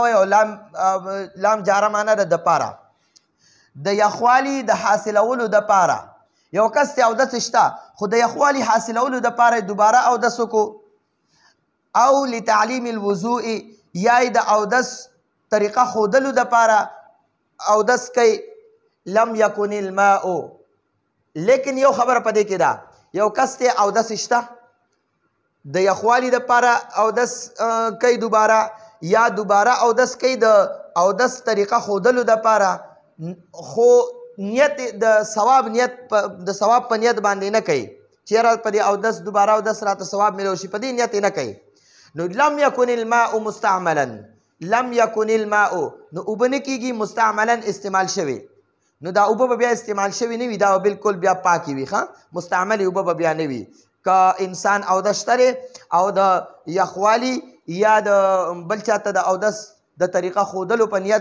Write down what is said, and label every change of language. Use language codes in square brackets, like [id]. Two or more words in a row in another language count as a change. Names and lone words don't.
[ps] وایي او لام جاره معنی ده دپاره د یخوالي د حاصلولو دپاره یو کس ته اودس شته خو د یخوالي حاصلولو دپاره دوباره اودس وکړو او [ar] لتعلیم الوضوء [ps] یا د اودس طریقه ښودلو دپاره اودس کوي [ar] لم یکن الماء [ps] لیکن یو خبره په دې کې ده یو کس ته اودس شته د یخوالي دپاره اودس کوي دوباره یا دوباره اودس کوي د اودس طریقه ښودلو دپاره خو نیت د ثواب نیت د ثواب په نیت باندې نه کوي چېرې په دې اودس دوباره اودس راته ثواب میلو شي په دې نیت یې نه کوي نو [ar] لم یکن الماء مستعملا لم یکن الماء [ps] نو اوبه نه کېږي مستعملا استعمال شوی نو دا اوبه به بیا استعمال شوي نه وي دا به بلکل بیا پاکې وي ښه مستعملې اوبه به بیا نه وي که انسان اودس شته او د یخوالي یا د بل چاته د اودس د طریقه ښودلو په نیت